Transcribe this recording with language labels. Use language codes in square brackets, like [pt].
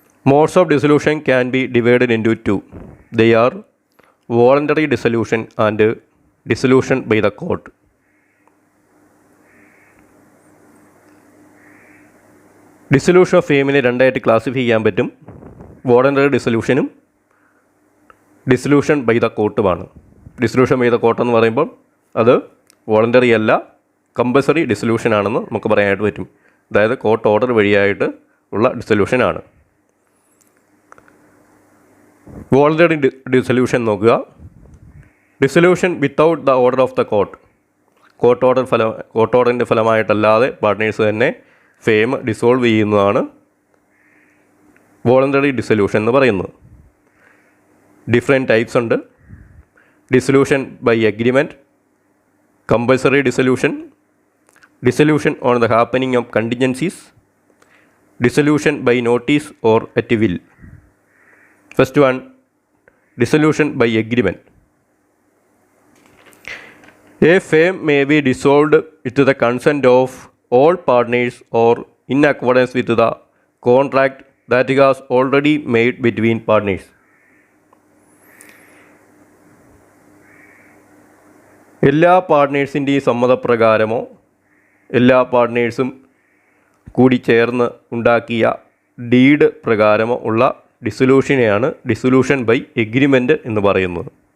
[en] Modes of dissolution can be divided into two. They are voluntary dissolution and dissolution by the court. [ml] Dissolution of ഫെയിമിനെ രണ്ടായിട്ട് classify ചെയ്യാൻ പറ്റും. Voluntary ഡിസൊല്യൂഷനും dissolution by the കോർട്ടുമാണ്. [en] dissolution by the court [ml] എന്ന് പറയുമ്പോൾ അത് voluntary അല്ല, compulsory dissolution ആണെന്ന് നമുക്ക് പറയാനായിട്ട് പറ്റും. അതായത് കോർട്ട് ഓർഡർ വഴിയായിട്ട് ഉള്ള ഡിസൊല്യൂഷൻ ആണ്. വോളണ്ടറി ഡിസൊല്യൂഷൻ നോക്കുക. [en] dissolution without the order of the court [ml] ഓർഡറിൻ്റെ ഫലമായിട്ടല്ലാതെ പാർട്ട്നേഴ്സ് തന്നെ ഫേം ഡിസോൾവ് ചെയ്യുന്നതാണ് വോളണ്ടറി ഡിസൊല്യൂഷൻ എന്ന് പറയുന്നത്. ഡിഫറെൻറ്റ് ടൈപ്സ് ഉണ്ട്. [en] Dissolution by agreement, compulsory dissolution, dissolution on the happening of contingencies, dissolution by notice or at will. First one, dissolution by agreement. A firm may be dissolved with the consent of all partners or in accordance with the contract that it has already made between partners. [ml] എല്ലാ പാർട്ട്നേഴ്സിൻ്റെയും സമ്മതപ്രകാരമോ എല്ലാ പാർട്ട്നേഴ്സും കൂടി ചേർന്ന് ഉണ്ടാക്കിയ deed പ്രകാരമോ ഉള്ള ഡിസൊല്യൂഷനെയാണ് dissolution by agreement എന്ന് പറയുന്നത്.